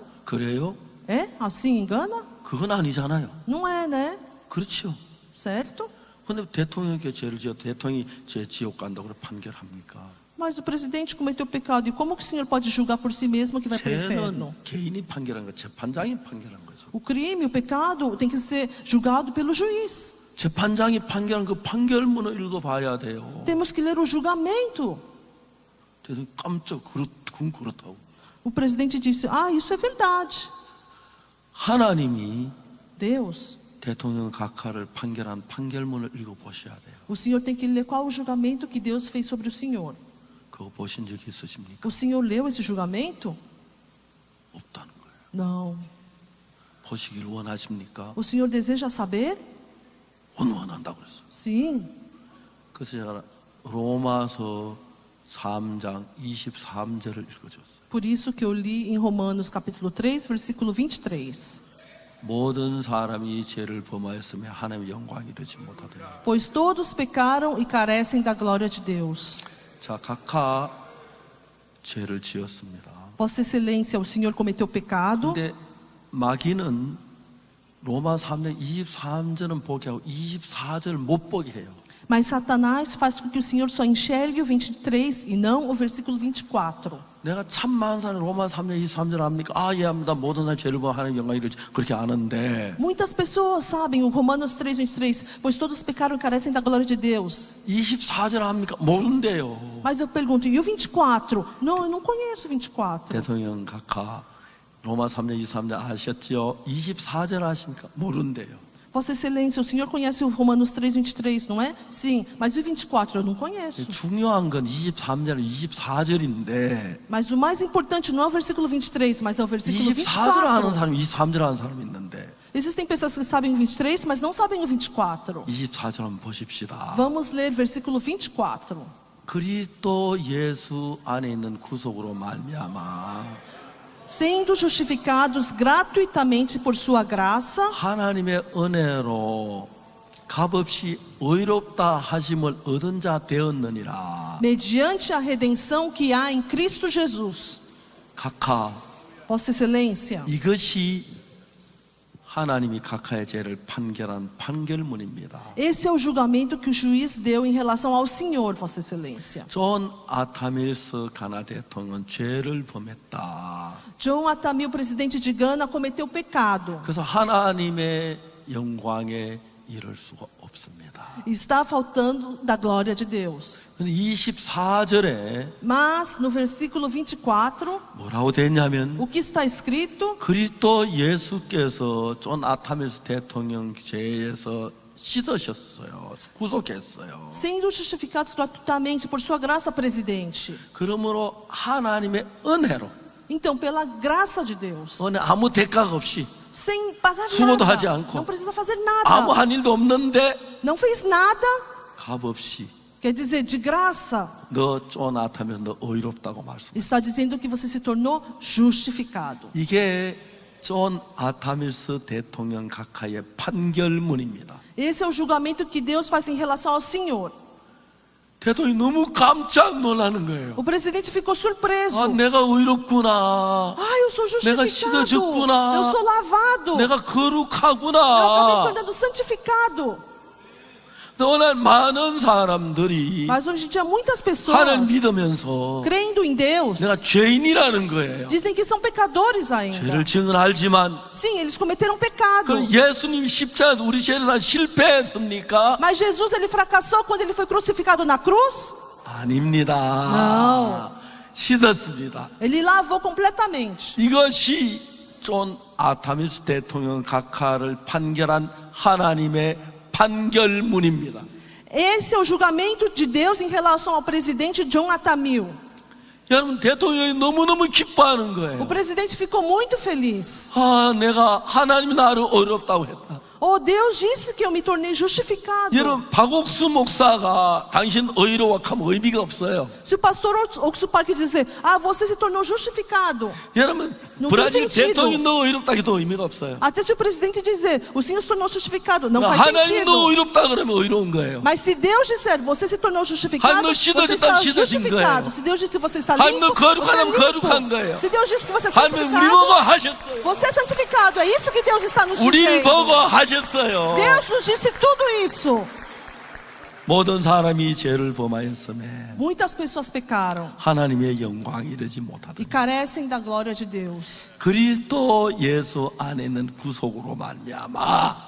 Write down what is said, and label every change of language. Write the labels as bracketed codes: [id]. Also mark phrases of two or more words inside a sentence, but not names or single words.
[ko] 그래요? [pt] É? Assim em Gana? [ko] 그건 아니잖아요. [pt] Não é, né? [ko] 그렇죠. [pt] Certo? [ko] 근데 대통령께 죄를 지어 대통령이 죄 지옥 간다고 판결합니까? [pt] Mas o presidente cometeu pecado, e como que o senhor pode julgar por si mesmo que vai para o inferno? [ko] 죄는 개인이 판결한 거, 재판장이 판결한 거죠. [pt] O crime, o pecado, tem que ser julgado pelo juiz. [ko] 재판장이 판결한 그 판결문을 읽어봐야 돼요. [pt] Temos que ler o julgamento. [ko] 대통령 깜짝 그건 그렇다고. [pt] O presidente disse: ah, isso é verdade. [ko] 하나님이 [pt] Deus, [ko] 대통령 각하를 판결한 판결문을 읽어보셔야 돼요. [pt] o senhor tem que ler qual o julgamento que Deus fez sobre o senhor. [ko] 그거 보신 적 있으십니까? [pt] O senhor leu esse julgamento? [ko] 없다는 거예요. [pt] Não. [ko] 보시길 원하십니까? [pt] O Senhor deseja saber? [ko] 원한다고 그랬어요. [pt] Sim. [ko] 그래서 제가 로마서 3장 23절을 읽어줬어요. [pt] Por isso que eu li em Romanos capítulo 3, versículo 23. [ko] 모든 사람이 죄를 범하였으며 하나님의 영광이 이르지 못하더니. [pt] Pois todos pecaram e carecem da glória de Deus. [ko] 자, 각하 죄를 지었습니다. [pt] Vossa Excelência, o Senhor cometeu pecado. [ko] 근데 마귀는 로마 3장 23절은 보게 하고 24절을 못 보게 해요. [pt] Mas Satanás faz com que o Senhor só enxergue o 23 e não o versículo 24. [ko] 내가 참 많은 사람이 로마 3장 23절 압니까? 아, 예, 합니다. 모든 사람이 죄를 범하여 하나님의 영광이 이르지. 그렇게 아는데 [pt] Muitas pessoas sabem o Romanos 3, 23, pois todos pecaram e carecem da glória de Deus. [ko] 24절 합니까? 모른대요. [pt] Mas eu pergunto, e o 24? Não, eu não conheço o 24. [ko] 대통령 각하 로마 3장 23절 아셨지요? 24절 아십니까? 모른대요. [pt] Vossa Excelência, o Senhor conhece o Romanos 3, 23, não é? Sim, mas e o 24 eu não conheço. [ko] 중요한 건 23절, 24절인데 [pt] Mas o mais importante não é o versículo 23, mas é o versículo [ko] 24절 아는 [pt] 24. [ko] 사람, 23절 아는 사람이 있는데 [pt] Existem pessoas que sabem o 23, mas não sabem o 24. [ko] 24절 한번 보십시다. [pt] Vamos ler versículo 24. [ko] 그리스도 예수 안에 있는 구속으로 말미암아 [pt] Sendo justificados gratuitamente por sua graça, [ko] 하나님의 은혜로 값없이 의롭다 하심을 얻은 자 되었느니라. [pt] mediante a redenção que há em Cristo Jesus. [ko] 각하 [pt] Vossa Excelência, [ko] 이것이 하나님이 각하의 죄를 판결한 판결문입니다. [pt] esse é o julgamento que o juiz deu em relação ao Senhor, Vossa Excelência. [ko] 존 아타밀스 가나 대통령은 죄를 범했다. [pt] John Attamil, presidente de Gana, cometeu pecado. [ko] 그래서 하나님의 영광에 이를 수가 없습니다. [pt] Está faltando da glória de Deus. [ko] 근데 24절에 [pt] Mas no versículo 24, [ko] 뭐라고 됐냐면 [pt] o que está escrito? [ko] 그리스도 예수께서 존 아타밀스 대통령 죄에서 씻으셨어요. 구속했어요. [pt] Sendo justificados gratuitamente por sua graça, presidente. [ko] 그러므로 하나님의 은혜로 [pt] Então, pela graça de Deus, [ko] 은혜 아무 대가가 없이 [pt] sem pagar [ko] 수고도 하지 [pt] nada, [ko] 않고 [pt] não precisa fazer [ko] 아무 [pt] nada, [ko] 한 일도 없는데 [pt] não fez nada, [ko] 값없이 [pt] quer dizer, de graça, [ko] 너 존 아타밀스 너 의롭다고 말씀. [pt] está dizendo que você se tornou justificado. [ko] 이게 존 아타밀스 대통령 각하의 판결문입니다. [pt] Esse é o julgamento que Deus faz em relação ao Senhor. [ko] 대통령이 너무 깜짝 놀라는 거예요. [pt] O presidente ficou surpreso. [ko] 아, 내가 의롭구나. [pt] Eu sou [ko] 내가 [pt] justificado. [ko] 씻어졌구나. [pt] Eu sou lavado. [ko] 내가 [pt] Eu acabei me [ko] 거룩하구나. [pt] tornando santificado. [ko] 오늘 많은 사람들이 [pt] Mas hoje em dia muitas pessoas, [ko] 하나님 믿으면서 [pt] crendo em Deus, [ko] 내가 죄인이라는 거예요. [pt] dizem que são pecadores ainda. [ko] 죄를 지은 알지만 [pt] Sim, eles cometeram pecado. [ko] 그럼 예수님 십자가에서 우리 죄를 다 실패했습니까? [pt] Mas Jesus, ele fracassou quando ele foi crucificado na cruz? [ko] 아닙니다. [pt] Não. [ko] 씻었습니다. [pt] Ele lavou completamente. [ko] 이것이 존 아타밀스 대통령 각하를 판결한 하나님의 판결문입니다. [pt] Esse é o julgamento de Deus em relação ao presidente John Attamil. [ko] 여러분 대통령이 너무너무 기뻐하는 [pt] O [ko] 거예요. [pt] presidente ficou muito feliz. [ko] 아, 내가 하나님이 나를 어렵다고 했다. [pt] Oh, Deus disse que eu me tornei justificado. [ko] 여러분 박옥수 목사가 당신 의로워하면 의미가 없어요. [pt] Se o pastor Oxo Park dizer, você se tornou justificado. [ko] 여러분 [pt] Não [ko] 브라질 [pt] tem sentido. [ko] 대통령이 너 의롭다 해도 의미가 없어요. [pt] Até se o presidente dizer, o senhor se tornou justificado, não faz [ko] 하나님 [pt] sentido. [ko] 너 의롭다 그러면 의로운 거예요. [pt] Mas se Deus disser, você se tornou justificado, [ko] 하나님 너 [pt] você [ko] 씻어졌다, [pt] está [ko] 씻어진 [pt] justificado. [ko] 거예요. [pt] Se Deus disse que você está [ko] 하나님 너 [pt] limpo, [ko] 거룩하다면 [pt] você é [ko] 거룩한 거예요. [pt] limpo. Se Deus disse que você é [ko] 하나님 우리 보고 [pt] santificado, [ko] 하셨어요. [pt] você é santificado. É isso que Deus está nos [ko] 우리 보고 [pt] dizendo. [ko] 하셨어요. [pt] Deus nos disse tudo isso. [ko] 모든 사람이 죄를 범하였음에 [pt] Muitas pessoas pecaram [ko] 하나님의 영광이 이르지 못하다. [pt] e carecem da glória de Deus. [ko] 그리스도 예수 안에 있는 구속으로 말미암아